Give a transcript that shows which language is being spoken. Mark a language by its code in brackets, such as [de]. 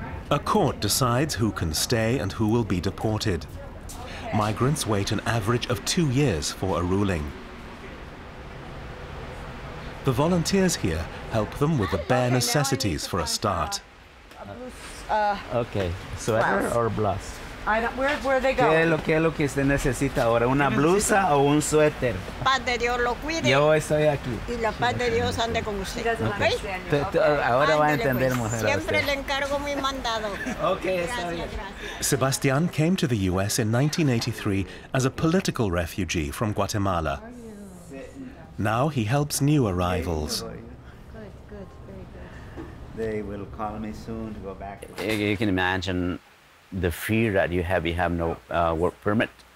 [en] A court decides who can stay and who will be deported. Migrants wait an average of 2 years for a ruling. The volunteers here help them with the bare necessities for a start. Okay, sweater or blouse? Where they go? [es] ¿Qué es lo que usted necesita ahora? ¿Una blusa o un suéter? Paz de Dios lo cuide. Yo estoy aquí. Y la paz de Dios ande con usted. [en] Okay. [es] Ahora va a entender, mujer. Siempre le encargo mi mandado. Okay, está bien. [en] Sebastian came to the US in 1983 as a political refugee from Guatemala. Now he helps new arrivals. Good, very good. They will call me soon to go back. You can imagine the fear that you have no work permit.